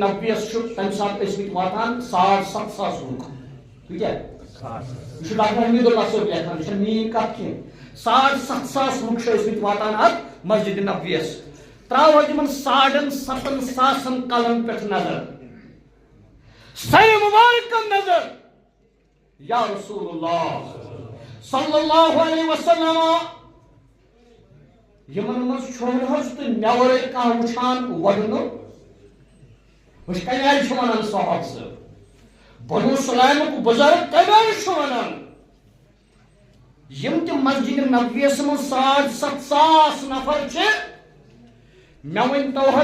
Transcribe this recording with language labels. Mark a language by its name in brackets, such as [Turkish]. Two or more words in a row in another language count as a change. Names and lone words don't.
[Kashmiri] مسجد نبویَس چھُ تمہِ ساتہٕ ٲسۍمٕتۍ واتان 7,500 لُکھ تُہۍ کیٛاہ یہ ڈاکٹر حمید اللہ صٲب لیکھان یہ میٲنۍ کتھ کینٛہہ 7,500 لُکھ چھِ ٲسمٕتۍ واتان اتھ مسجد نبویس تراو تِمن 7,500 کلن پٮ۪ٹھ نظر سر مبارکن نظر [Arabic] یا رسول اللہ صلی اللہ علیہ وسلم [Kashmiri] یمن مز چھوڑ حظ تو مےٚ ورٲے کانٛہہ وٕچھان وَدنہٕ وٕچھ کمہِ آیہِ چھُ وَنان صاحب صٲب بنو سلامُک بُزرگ کمہِ آیہِ چھُ وَنان یم تہِ مسجد نبویس منٛز 7,500 نفر چھِ مےٚ ؤنۍتو حظ